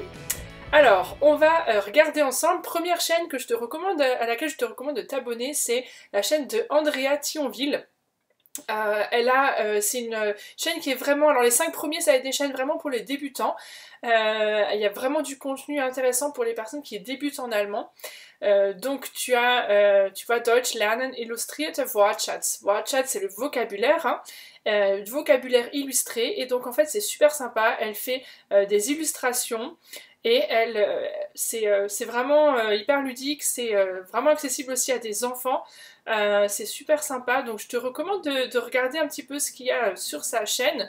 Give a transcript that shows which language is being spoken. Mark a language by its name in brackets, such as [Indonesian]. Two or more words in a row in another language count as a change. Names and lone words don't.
[French] Alors, on va regarder ensemble. Première chaîne que je te recommande, à laquelle je te recommande de t'abonner, c'est la chaîne de Andrea Thionville. C'est une chaîne qui est vraiment, alors les 5 premiers ça va être des chaînes vraiment pour les débutants, il y a vraiment du contenu intéressant pour les personnes qui débutent en allemand. Donc tu vois [German] Deutsch lernen illustrierte Wortschatz. [French] Wortschatz c'est le vocabulaire, hein, vocabulaire illustré, et donc en fait c'est super sympa, elle fait des illustrations. Et c'est vraiment hyper ludique, c'est vraiment accessible aussi à des enfants, c'est super sympa, donc je te recommande de regarder un petit peu ce qu'il y a sur sa chaîne.